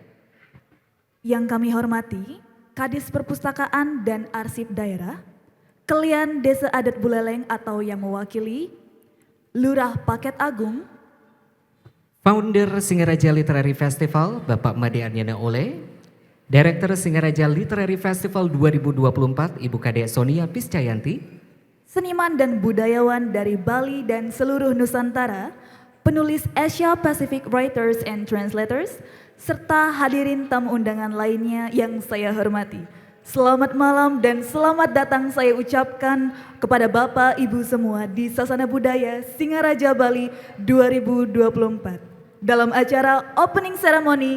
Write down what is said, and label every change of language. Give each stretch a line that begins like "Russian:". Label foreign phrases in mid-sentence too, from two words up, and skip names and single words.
Indonesian: Yang kami hormati Kadis Perpustakaan dan Arsip Daerah, Kelian Desa Adat Buleleng atau yang mewakili Lurah Paket Agung, Founder Singaraja Literary Festival Bapak Made Anyana Ole, Director Singaraja Literary Festival 2024 Ibu Kade Sonia Piscayanti, seniman dan budayawan dari Bali dan seluruh Nusantara, penulis Asia Pacific Writers and Translators, serta hadirin tamu undangan lainnya yang saya hormati. Selamat malam dan selamat datang saya ucapkan kepada Bapak Ibu semua di Sasana Budaya Singaraja Bali 2024 dalam acara
English: Opening Ceremony